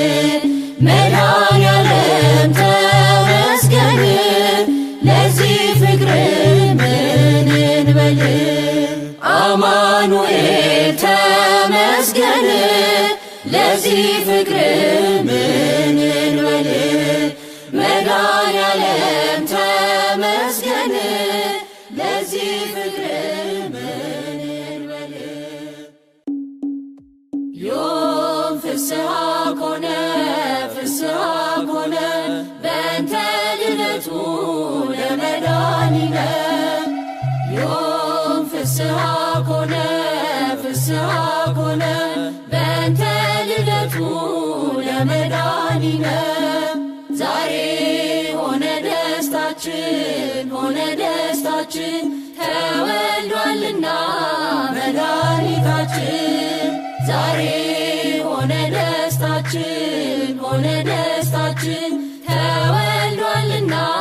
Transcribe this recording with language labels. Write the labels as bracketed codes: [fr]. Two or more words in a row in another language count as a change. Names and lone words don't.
[am] መድኃኔዓለም ተመስገን ለዚህ ፍቅር ምን እንበል አማኑኤል ተመስገን ለዚህ ፍቅር ምን እንበል መድኃኔዓለም ተመስገን ለዚህ ፍቅር ምን እንበል [gez] ዮም ፍስሐ ኮነ ፍስሐ ኮነ በእንተ ልደቱ ለመድኃኒነ ዮም ፍስሐ ኮነ ፍስሐ ኮነ በእንተ ልደቱ ለመድኃኒነ [am] ዛሬ ሆነ ደስታችን ሆነ ደስታችን ደስታችን ተወልዷልና መድኃኒታችን ዛሬ ሆነ ደስታችን ሆነ ደስታችን ተወልዷልና